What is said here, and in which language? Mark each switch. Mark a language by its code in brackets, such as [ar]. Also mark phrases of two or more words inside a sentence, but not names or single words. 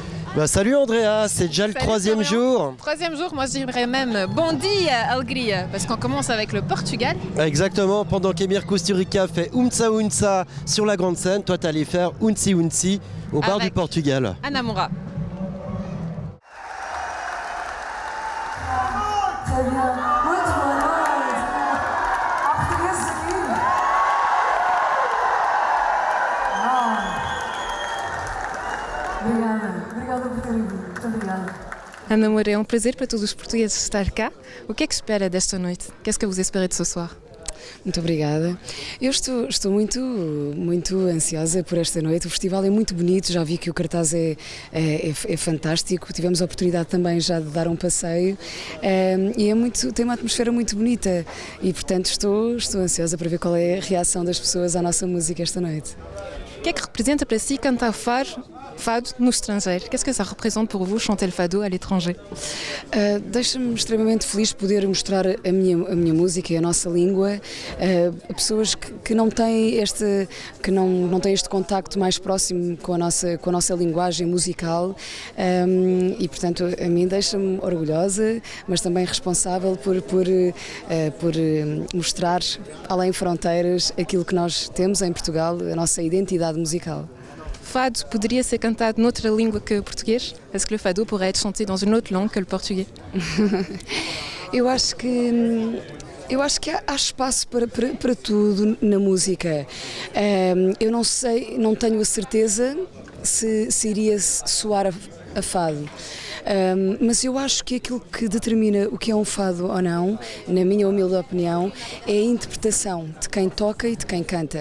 [fr] Salut Andrea, c'est déjà le troisième jour. Troisième jour, moi je dirais même [pt] bon dia alegria, [fr] parce qu'on commence avec le Portugal. Exactement, pendant qu'Emir Kusturica fait Unsa Unsa sur la grande scène, toi t'allais faire Unsi Unsi au bar du Portugal. Ana Moura. Très bien, [pt] muito boa noite. Há portugueses aqui? Obrigada por terem vindo. Muito obrigada. Ana Moura, é um prazer para todos os portugueses estar cá. O que é que espera desta noite? [fr] Qu'est-ce que vous espérez de ce soir? [pt] Muito obrigada. Eu estou muito ansiosa por esta noite. O festival é muito bonito, já vi que o cartaz é fantástico. Tivemos a oportunidade também já de dar um passeio e tem uma atmosfera muito bonita e, portanto, estou ansiosa para ver qual é a reação das pessoas à nossa música esta noite. O que é que representa para si cantar fado no estrangeiro? [fr] Qu'est-ce que ça représente pour vous chanter le fado à l'étranger? [pt] Deixa-me extremamente feliz poder mostrar a minha música e a nossa língua a pessoas que não têm este contacto mais próximo com a nossa linguagem musical e, portanto, a mim deixa-me orgulhosa, mas também responsável por mostrar além fronteiras aquilo que nós temos em Portugal, a nossa identidade musical. Fado poderia ser cantado noutra língua que o português? [fr] Est-ce que le fado pourrait être chanté dans une autre langue que le portugais? [pt] Eu acho que há espaço para tudo na música. Eu não sei, não tenho a certeza se iria soar a fado. Mas eu acho que aquilo que determina o que é um fado ou não, na minha humilde opinião, é a interpretação de quem toca e de quem canta.